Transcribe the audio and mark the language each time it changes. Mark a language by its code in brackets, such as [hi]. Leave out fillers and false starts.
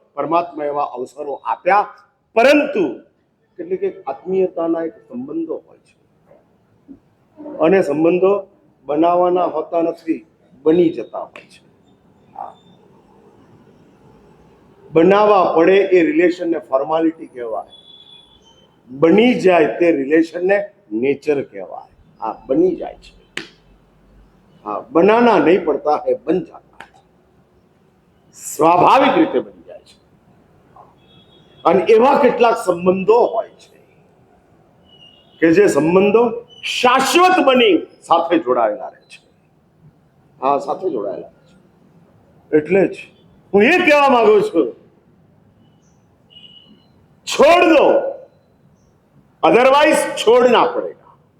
[gu] પરમાત્મા એવા અવસરો આપ્યા, પરંતુ કેટલીક એક આત્મીયતાના એક સંબંધો હોય છે અને સંબંધો બનાવવાના હોતા નથી, બની જતા હોય છે. બનાવવા પડે એ રિલેશનને ફોર્માલિટી કહેવાય, બની જાય તે રિલેશનને નેચર કહેવાય. આ બની જાય છે. [hi] हाँ, बनाना नहीं पड़ता है, बन जाता है, स्वाभाविक [gu] રીતે બની જાય છે. અને એવા કેટલાક સંબંધો હોય છે કે જે સંબંધો શાશ્વત બની સાથે જોડાયેલા રહે છે. હા, સાથે જોડાયેલા રહે છે. એટલે જ હું એ કહેવા માંગુ છું, [hi] छोड़ दो, अदरवाइज छोड़ना पड़ेगा.